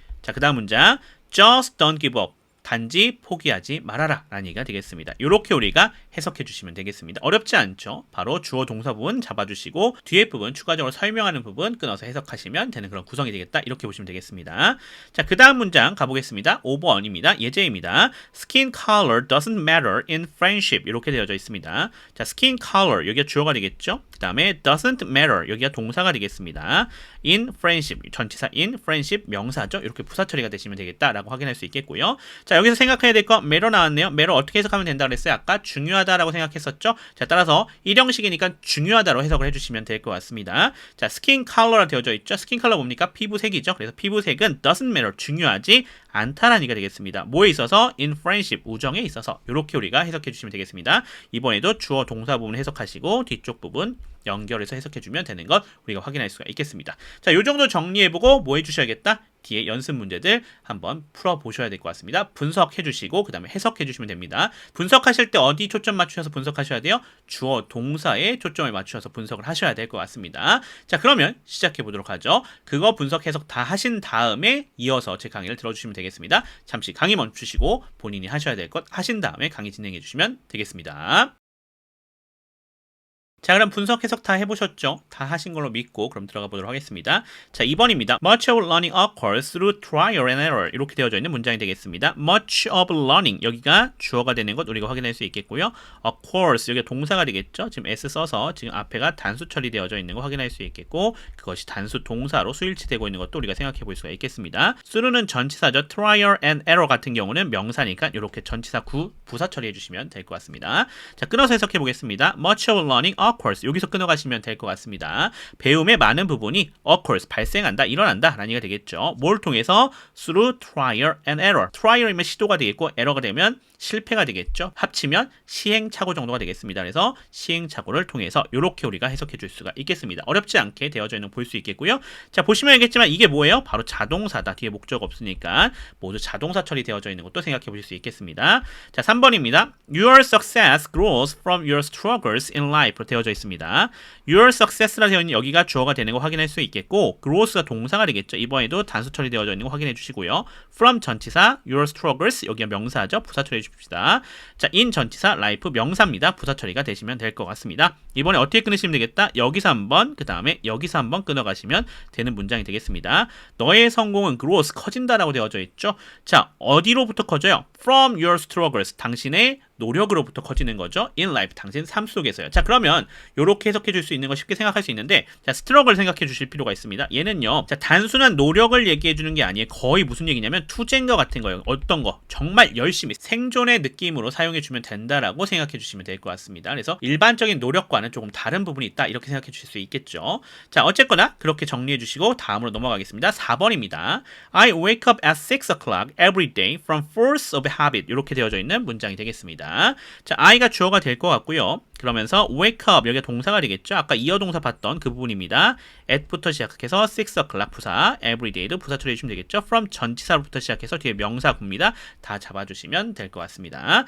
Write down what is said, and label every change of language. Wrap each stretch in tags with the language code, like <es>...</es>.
<ko>자, 그 다음 문장</ko> <en>Just don't give up,</en> <ko>단지 포기하지 말아라 라는 얘기가 되겠습니다. 이렇게 우리가 해석해 주시면 되겠습니다. 어렵지 않죠? 바로 주어 동사 부분 잡아주시고 뒤에 부분 추가적으로 설명하는 부분 끊어서 해석하시면 되는 그런 구성이 되겠다. 이렇게 보시면 되겠습니다. 자, 그 다음 문장 가보겠습니다. 5번입니다. 예제입니다.</ko> <en>Skin color doesn't matter in friendship</en> <ko>이렇게 되어져 있습니다. 자, skin color 여기가 주어가 되겠죠? 그 다음에 doesn't matter 여기가 동사가 되겠습니다. in friendship 전치사 in friendship 명사죠. 이렇게 부사 처리가 되시면 되겠다라고 확인할 수 있겠고요. 자, 여기서 생각해야 될 거 matter 나왔네요. matter 어떻게 해석하면 된다 그랬어요? 아까 중요하다라고 생각했었죠. 자, 따라서 일형식이니까 중요하다로 해석을 해주시면 될 것 같습니다. 자, skin color가 되어져 있죠. skin color 뭡니까? 피부색이죠. 그래서 피부색은</ko> <en>doesn't matter</en> <ko>중요하지 않다라는 얘기가 되겠습니다. 뭐에 있어서?</ko> <en>in friendship</en> <ko>우정에 있어서 이렇게 우리가 해석해 주시면 되겠습니다. 이번에도 주어 동사 부분 해석하시고 뒤쪽 부분 연결해서 해석해주면 되는 것 우리가 확인할 수가 있겠습니다. 자, 요 정도 정리해보고 뭐 해주셔야겠다? 뒤에 연습 문제들 한번 풀어보셔야 될 것 같습니다. 분석해주시고 그 다음에 해석해주시면 됩니다. 분석하실 때 어디 초점 맞추셔서 분석하셔야 돼요? 주어 동사에 초점을 맞추셔서 분석을 하셔야 될 것 같습니다. 자, 그러면 시작해보도록 하죠. 그거 분석 해석 다 하신 다음에 이어서 제 강의를 들어주시면 되겠습니다. 잠시 강의 멈추시고 본인이 하셔야 될 것 하신 다음에 강의 진행해주시면 되겠습니다. 자, 그럼 분석 해석 다 해보셨죠? 다 하신 걸로 믿고 그럼 들어가 보도록 하겠습니다. 자, 2번입니다.</ko> <en>Much of learning occurs through trial and error.</en> <ko>이렇게 되어져 있는 문장이 되겠습니다.</ko> <en>Much of learning.</en> <ko>여기가 주어가 되는 것 우리가 확인할 수 있겠고요. Occurs. 여기가 동사가 되겠죠? 지금 s 써서 지금 앞에가 단수 처리되어져 있는 거 확인할 수 있겠고 그것이 단수 동사로 수일치되고 있는 것도 우리가 생각해 볼 수가 있겠습니다. through는 전치사죠. trial and error 같은 경우는 명사니까 이렇게 전치사 구 부사 처리해 주시면 될 것 같습니다. 자, 끊어서 해석해 보겠습니다.</ko> <en>Much of learning occurs.</en> <ko>여기서 끊어가시면 될 것 같습니다. 배움의 많은 부분이 occurs, 발생한다, 일어난다 라는 얘기가 되겠죠. 뭘 통해서?</ko> <en>through trial and error.</en> <ko>trial이면 시도가 되겠고 error가 되면 실패가 되겠죠. 합치면 시행착오 정도가 되겠습니다. 그래서 시행착오를 통해서 이렇게 우리가 해석해 줄 수가 있겠습니다. 어렵지 않게 되어져 있는 걸 볼 수 있겠고요. 자, 보시면 알겠지만 이게 뭐예요? 바로 자동사다. 뒤에 목적 없으니까 모두 자동사 처리되어져 있는 것도 생각해 보실 수 있겠습니다. 자, 3번입니다.</ko> <en>Your success grows from your struggles in life</en> <ko>되어져 있습니다. Your success라 되어 있는 여기가 주어가 되는 거 확인할 수 있겠고 grows가 동사가 되겠죠. 이번에도 단수 처리되어져 있는 거 확인해 주시고요. from 전치사 your struggles 여기가 명사죠. 부사 처리해 주십시다. 자, in 전치사 life 명사입니다. 부사 처리가 되시면 될 것 같습니다. 이번에 어떻게 끊으시면 되겠다? 여기서 한번 그 다음에 여기서 한번 끊어가시면 되는 문장이 되겠습니다. 너의 성공은 grows 커진다라고 되어져 있죠. 자, 어디로부터 커져요?</ko> <en>From your struggles</en> <ko>당신의 노력으로부터 커지는 거죠.</ko> <en>In life</en> <ko>당신 삶 속에서요. 자, 그러면 이렇게 해석해 줄 수 있는 거 쉽게 생각할 수 있는데 자, struggle 생각해 주실 필요가 있습니다. 얘는요. 자, 단순한 노력을 얘기해 주는 게 아니에요. 거의 무슨 얘기냐면 투쟁 거 같은 거예요. 어떤 거? 정말 열심히 생존의 느낌으로 사용해 주면 된다라고 생각해 주시면 될 것 같습니다. 그래서 일반적인 노력과는 조금 다른 부분이 있다. 이렇게 생각해 주실 수 있겠죠. 자, 어쨌거나 그렇게 정리해 주시고 다음으로 넘어가겠습니다. 4번입니다.</ko> <en>I wake up at 6 o'clock every day from force of habit.</en> <ko>이렇게 되어져 있는 문장이 되겠습니다. 자, I가 주어가 될 것 같고요. 그러면서 wake up 여기가 동사가 되겠죠. 아까 이어 동사 봤던 그 부분입니다. at부터 시작해서 6 o'clock 부사, everyday도 부사 처리해 주시면 되겠죠. from 전치사로부터 시작해서 뒤에 명사구입니다. 다 잡아주시면 될 것 같습니다.</ko>